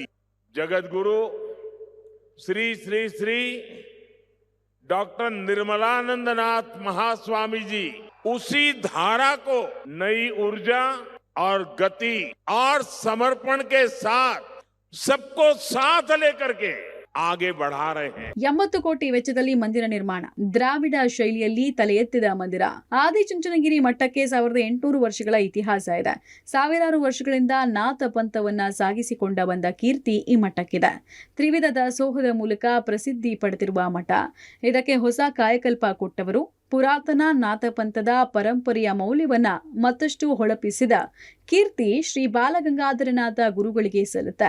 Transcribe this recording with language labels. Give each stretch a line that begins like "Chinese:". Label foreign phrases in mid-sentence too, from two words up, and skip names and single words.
Hindi: जगत गुरु श्री श्री श्री डॉक्टर निर्मलानंद नाथ महास्वामी जी उसी धारा को नई ऊर्जा और गति और समर्पण के साथ सबको साथ लेकर के आगे बढ़ा रहे हैं।
Kannada: 80 ಕೋಟಿ ವೆಚ್ಚದಲ್ಲಿ ಮಂದಿರ ನಿರ್ಮಾಣ, ದ್ರಾವಿಡ ಶೈಲಿಯಲ್ಲಿ ತಲೆ ಎತ್ತಿದ ಮಂದಿರ. ಆದಿಚುಂಚನಗಿರಿ ಮಠಕ್ಕೆ 1800 ವರ್ಷಗಳ ಇತಿಹಾಸ ಇದೆ. ಸಾವಿರಾರು ವರ್ಷಗಳಿಂದ ನಾಥ ಪಂಥವನ್ನ ಸಾಗಿಸಿಕೊಂಡ ಬಂದ ಕೀರ್ತಿ ಈ ಮಠಕ್ಕಿದೆ. ತ್ರಿವಿಧ ದಾಸೋಹದ ಮೂಲಕ ಪ್ರಸಿದ್ಧಿ ಪಡೆದಿರುವ ಮಠ, ಇದಕ್ಕೆ ಹೊಸ ಕಾಯಕಲ್ಪ ಕೊಟ್ಟವರು, ಪುರಾತನ ನಾಥಪಂಥದ ಪರಂಪರೆಯ ಮೌಲ್ಯವನ್ನ ಮತ್ತಷ್ಟು ಹೊಳಪಿಸಿದ ಕೀರ್ತಿ ಶ್ರೀ ಬಾಲಗಂಗಾಧರನಾಥ ಗುರುಗಳಿಗೆ ಸಲ್ಲುತ್ತೆ.